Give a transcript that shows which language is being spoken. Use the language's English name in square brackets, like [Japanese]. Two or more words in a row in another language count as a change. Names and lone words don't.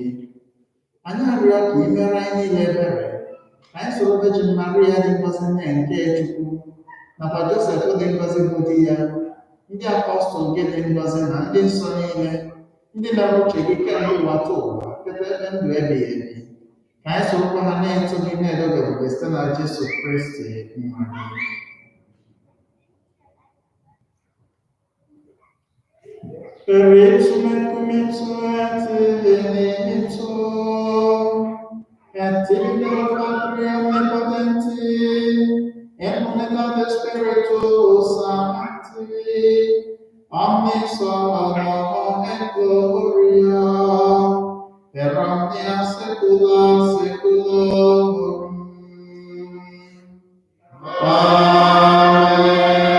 [Igbo] Anyị arịọ ka i mere anyị niile ebere, anyị soro Virgin Maria dị ngọzi nne nke Chukwu, nakwa Josef dị ngọzi bụ di ya, ndị apọstọl gị dị ngọzi na ndị nsọ niile, ndị na-arụ uche gị kemgbe ụwa taa ụwa, keta ebe ndụ ebighị ebi. Ka anyị sorokwa ha na-eto gị na-edo gị ebube site na Jesu Kristi nwa gị. [Latin] Spiritus et Filio Patria omnipotenti, et unitate Spiritus Sancti, omnis honor et gloria, per omnia saecula saeculorum. Amen.